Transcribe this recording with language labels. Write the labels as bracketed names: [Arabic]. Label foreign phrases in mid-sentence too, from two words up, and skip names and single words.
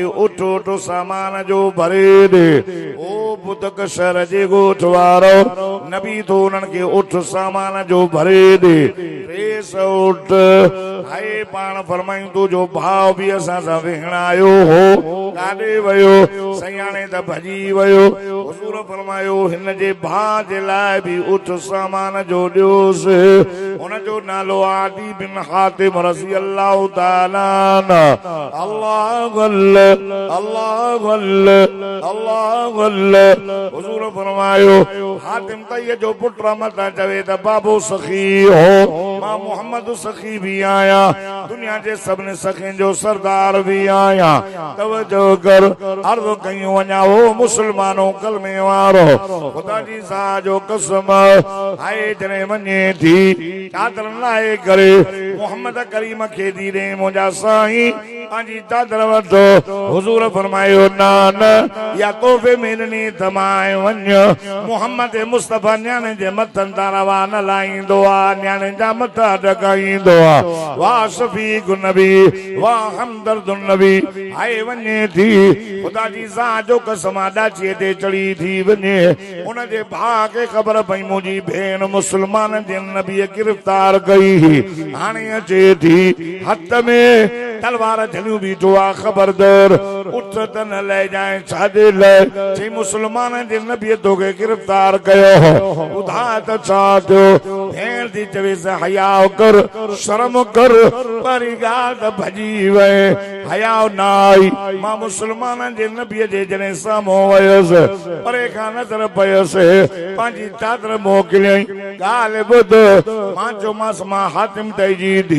[Sindhi] उठ उठ सामान जो भरे ॾे ओ बुदक शहर जे ॻोठ वारो नबी तो उन्हनि खे उठ सामान जो भरे ॾे 300 उठ हाय पाण फरमायूं तुंहिंजो भाउ बि असां सां वेहण आयो हो काॾे वियो सयाणे त भॼी वियो हुजूर फरमायो हिन जे भाउ जे लाइ बि उठ सामान जो ॾियोसि हुनजो नालो आदी बिन हातिम रज़ी अल्लाह ताला अल्लाह हुजूर फरमायो हातिम तईअ जो पुट मता चवे त बाबो सखी हो मां मोहम्मद सखी भी आया दुनिया जे सबने सखिन जो सरदार भी आया तवज्जो कर अर्ज़ कयूं वञा हो मुसलमानों कलमे वारो खुदा जी सा जो कसम हाय जने वञे थी चादर लाए करे मोहम्मद करीम खे दी रे मुंहिंजा साईं पंहिंजी चादर वठो हुजूर फरमायो न या तोहफे में ॾिनी तमाए वञ मोहम्मद मुस्तफा न्याणे जे मथनि तां रवा न लाईंदो आहे न्याणे जा मथा ढकाईंदो आहे वाह शफीक नबी वाह हमदर्द नबी हाय वञे थी खुदा जी सा जो कसम ॾाचीअ ते चढ़ी थी वञे उन जे भाउ खे ख़बर पई मुंहिंजी भेण मुसलमान जे नबीअ गिरफ़्तार कई हाणे अचे थी हथ में तलवार झलियूं बीठो आहे ख़बरदार उठ त न ले जाए छाजे लाइ चई मुसलमान जे नबीअ तोखे गिरफ़्तार कयो ॿुधा त छा थियो भेण थी चवेसि हया कर शर्म कर वरी ॻाल्हि त भॼी वए हया न आई मां मुसलमान जे नबीअ जे जॾहिं साम्हूं वयसि परे खां नज़र पयसि पंहिंजी चादर मोकिलियई ॻाल्हि ॿुध मां चयोमांसि मां हातिम तई जी